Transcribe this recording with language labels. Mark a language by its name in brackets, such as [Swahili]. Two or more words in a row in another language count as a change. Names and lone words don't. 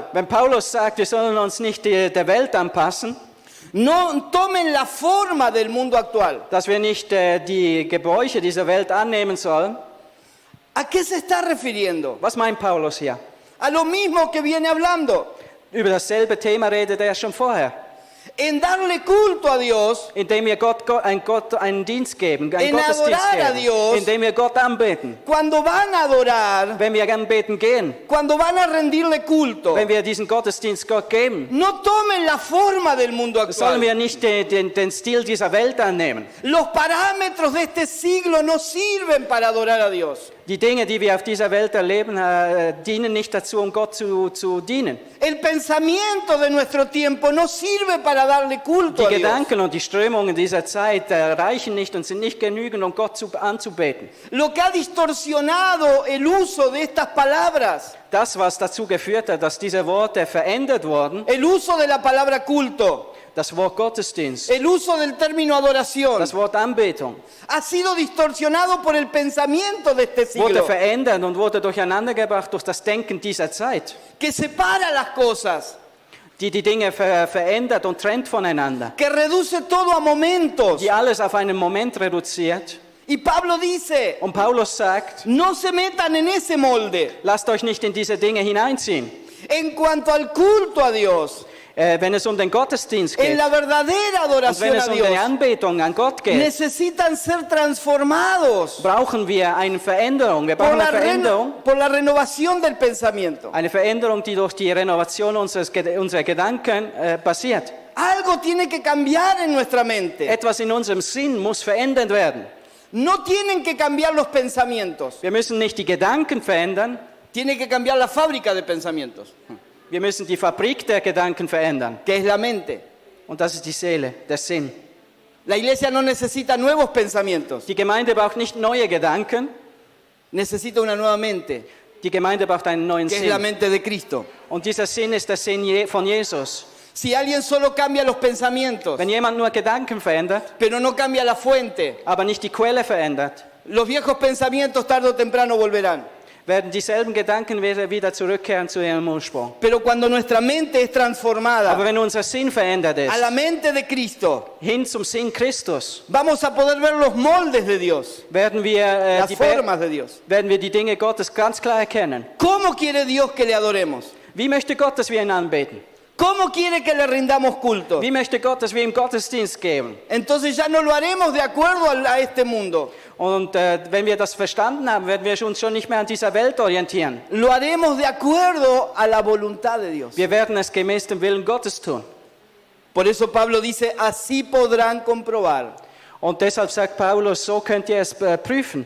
[German] Wenn Paulus sagt, wir sollen uns nicht der Welt anpassen, [Spanish] no tomen la forma del mundo actual. [German] dass wir nicht die Gebräuche dieser Welt annehmen sollen, [Spanish] ¿A qué se está refiriendo? [German] was meint Paulus hier? [Spanish] A lo mismo que viene hablando. [German] Über dasselbe Thema redet er schon vorher. [Spanish] En darle culto a Dios, [German] Indem wir Gott einen Dienst geben, einen [Spanish] En [German] Gottesdienst [Spanish] adorar a [German] geben, [Spanish] Dios. [German] indem wir Gott anbeten. [Spanish] cuando van a adorar, [German] Wenn wir anbeten gehen, [Spanish] cuando van a rendirle culto, [German] wenn wir diesen Gottesdienst Gott geben, [Spanish] no tomen la forma del mundo [German] sollen [Spanish] actual. [German] wir nicht den Stil dieser Welt annehmen. [Spanish] Los parámetros de este siglo no sirven para adorar a Dios. [German] Die Dinge, die wir auf dieser Welt erleben, dienen nicht dazu, um Gott zu dienen. [Spanish] El pensamiento de nuestro tiempo no sirve para darle culto [German] Die [Spanish] a Dios. [German] Gedanken und die Strömungen dieser Zeit reichen nicht und sind nicht genügend, um Gott anzubeten. [Spanish] Lo que ha distorsionado el uso de estas palabras, [German] Das, was dazu geführt hat, dass diese Worte verändert wurden, [Spanish] el uso de la palabra culto, [German] das Wort Gottesdienst, [Spanish] el uso del término adoración, [German] das Wort Anbetung, [Spanish] ha sido distorsionado por el pensamiento de este [German] wurde [Spanish] siglo, [German] verändert und wurde durcheinandergebracht durch das Denken dieser Zeit, [Spanish] que separa las cosas, [German] die Dinge verändert und trennt voneinander, [Spanish] que reduce todo a momentos. [German] die alles auf einen Moment reduziert. [Spanish] Y Pablo dice, [German] Und Paulus sagt, [Spanish] no se metan en ese molde. [German] lasst euch nicht in diese Dinge hineinziehen. [Spanish] En cuanto al culto a Dios, [German] Wenn es um den Gottesdienst [Spanish] en [German] geht [Spanish] la verdadera [German] und wenn [Spanish] adoración [German] es [Spanish] a [German] um die [Spanish] Dios, [German] Anbetung an Gott geht, [Spanish] necesitan ser transformados [German] brauchen wir eine Veränderung. Wir brauchen eine Veränderung, [Spanish] por la renovación del pensamiento. [German] eine Veränderung, die durch die Renovation unserer Gedanken passiert. [Spanish] Algo tiene que cambiar en nuestra mente. [German] Etwas in unserem Sinn muss verändert werden. [Spanish] No tienen que cambiar los pensamientos, [German] Wir müssen nicht die Gedanken verändern, [Spanish] tiene que cambiar la fábrica de pensamientos, [German] wir müssen die Fabrik der Gedanken verändern. [Spanish] que es la mente. [German] Und das ist die Seele, der Sinn. [Spanish] La iglesia no necesita nuevos pensamientos, [German] Die Gemeinde braucht nicht neue Gedanken, [Spanish] necesita una nueva mente, [German] die Gemeinde braucht einen neuen [Spanish] que es la [German] Sinn. [Spanish] mente de Cristo. [German] Und dieser Sinn ist der Sinn von Jesus. [Spanish] Si alguien solo cambia los pensamientos, [German] Wenn jemand nur Gedanken verändert, [Spanish] pero no cambia la fuente, [German] aber nicht die Quelle verändert, [Spanish] los viejos pensamientos tarde o temprano volverán. [German] werden dieselben Gedanken wieder zurückkehren zu ihrem Ursprung. [Spanish] Pero cuando nuestra mente es transformada [German] Aber wenn unser Sinn verändert ist, [Spanish] a la mente de Cristo, [German] hin zum Sinn Christus, [Spanish] vamos a poder ver los moldes de Dios, [German] werden wir, [Spanish] las formas de Dios. [German] werden wir die Dinge Gottes ganz klar erkennen. [Spanish] ¿Cómo quiere Dios que le adoremos? [German] Wie möchte Gott, dass wir ihn anbeten? [Spanish] ¿Cómo quiere que le rindamos culto? [German] Wie möchte Gott, dass wir ihm Gottesdienst geben? [Spanish] Entonces ya no lo haremos de acuerdo a este mundo. [German] Und wenn wir das verstanden haben, werden wir uns schon nicht mehr an dieser Welt orientieren. [Spanish] Lo haremos de acuerdo a la voluntad de Dios. [German] Wir werden es gemäß dem Willen Gottes tun. [Spanish] Por eso Pablo dice, así podrán comprobar [German] Und deshalb sagt Paulus, so könnt ihr es prüfen,